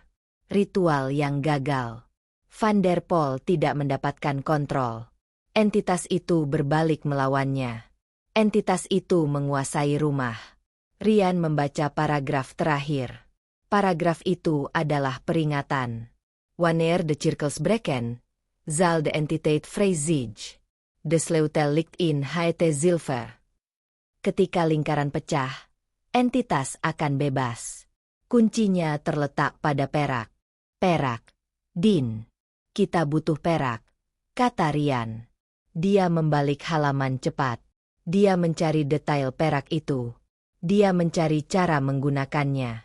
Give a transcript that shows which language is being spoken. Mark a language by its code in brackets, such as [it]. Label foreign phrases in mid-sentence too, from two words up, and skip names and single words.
[id] Ritual yang gagal. Van der Pol tidak mendapatkan kontrol. Entitas itu berbalik melawannya. Entitas itu menguasai rumah. Rian membaca paragraf terakhir. Paragraf itu adalah peringatan. [nl] Wanneer de cirkels breken, zal de entiteit vrij zich. De sleutel ligt in het zilver. [id] Ketika lingkaran pecah, entitas akan bebas. Kuncinya terletak pada perak. Perak. Din. Kita butuh perak, kata Rian. Dia membalik halaman cepat. Dia mencari detail perak itu. Dia mencari cara menggunakannya.